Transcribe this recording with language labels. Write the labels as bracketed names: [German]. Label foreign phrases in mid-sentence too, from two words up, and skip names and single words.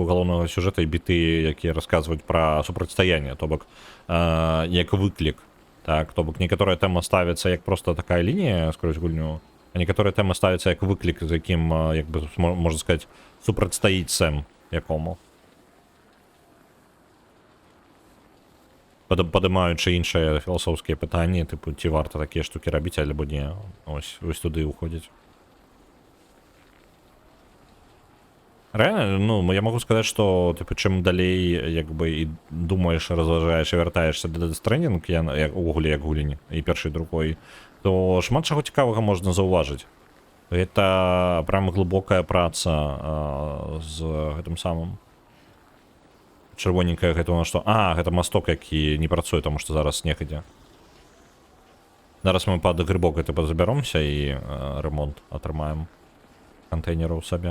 [Belarusian] галоўнага сюжэта і біты, якія расказваюць пра супрацьстаянне, то бок як выклік, так, то бок некаторая тэма ставіцца як просто такая лінія скрозь гульню, а некаторая тэма ставіцца як выклік, з якім як бы можна сказаць супрацьстаіць Сэм якому, падымаючы іншыя філасофскія пытанні, тыпу ці варта такія штукі рабіць альбо не, ось туды ўходзіць. [Ukrainian] Реально, ну, [Russian] я могу сказать, что типу, [Ukrainian] чим далей, якби, і думаєш, розважаєш і вертаєшся до Death Stranding, як у гулі, як гуліні, і перший, і другой, то шмат чого цікавого можна зауважити. [Belarusian] Это прям глибока праца з гэтым самым. Чырвоненькая гэта у нас што? Гэта масток, які не працуе, тому што зараз снег ідзе. Зараз мы пад грибок гэта забяромся і ремонт атрымаем контейнераў сабе.